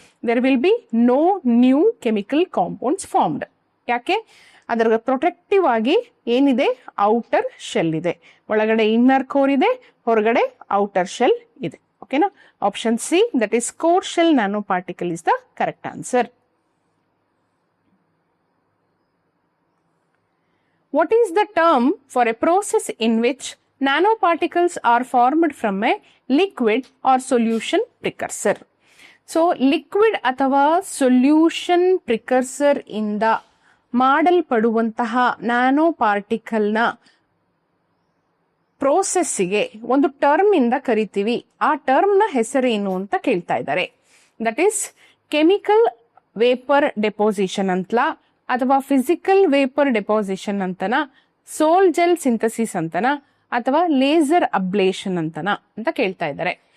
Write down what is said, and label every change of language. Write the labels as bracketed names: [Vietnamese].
[English] There will be no new chemical compounds formed. [Kannada] ಯಾಕೆ? ಅದರ protective ಆಗಿ ಏನಿದೆ, ಔಟರ್ ಶೆಲ್ ಇದೆ. ಒಳಗಡೆ ಇನ್ನರ್ ಕೋರ್ ಇದೆ, ಹೊರಗಡೆ ಔಟರ್ ಶೆಲ್ ಇದೆ. ಓಕೆನಾ? [English] Option C, that is core shell nano particle is the correct answer. What is the term for a process in which nanoparticles are formed from a liquid or solution precursor? [Kannada] So liquid ಅಥವಾ solution precursor ಇಂದ ಮಾಡಲ್ಪಡುವಂತಹ nano ಪಾರ್ಟಿಕಲ್ನ ಪ್ರೋಸೆಸ್ಸಿಗೆ ಒಂದು term ಇಂದ ಕರಿತೀವಿ. ಆ ಟರ್ಮ್ನ ಹೆಸರೇನು ಅಂತ ಕೇಳ್ತಾ ಇದ್ದಾರೆ. That is chemical vapour deposition ಅಂತಲ, ಅಥವಾ ಫಿಸಿಕಲ್ ವೇಪರ್ ಡೆಪೋಸಿಷನ್ ಅಂತನ, ಸೋಲ್ ಜೆಲ್ ಸಿಂಥಸಿಸ್ ಅಂತನ, ಅಥವಾ ಲೇಸರ್ ಅಬ್ಲೇಷನ್ ಅಂತನ ಅಂತ ಕೇಳ್ತಾ ಇದ್ದಾರೆ.